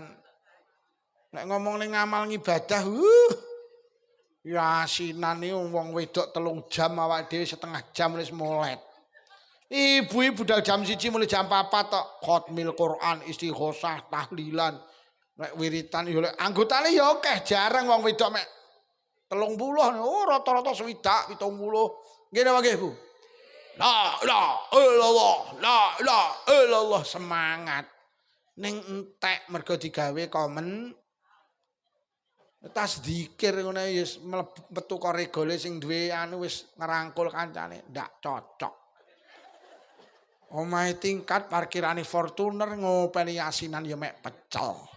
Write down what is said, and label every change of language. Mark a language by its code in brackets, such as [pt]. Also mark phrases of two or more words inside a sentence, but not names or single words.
[jv] Nek ngomong ning ngamal ngibadah, yasinan iki wong wedok 3 jam awake dhewe setengah jam wis molet. Ibu-ibu budal jam 1 mulai jam 4 tok khatmil Quran, istighosah, tahlilan. Nek wiritan yo lek anggotane yo akeh, jarang wong wedok mek 30 rata-rata 70 70. Nggih napa nggih, Bu? [ar] لا إله إلا الله، لا إله إلا الله, [jv] semangat. Ning entek mergo digawe komen tas dikir ngono ya metu karo regole sing duwe anu wis ngerangkul kancane, ndak cocok. Omahe tingkat parkirane Fortuner ngopeni asinan ya mek pecel.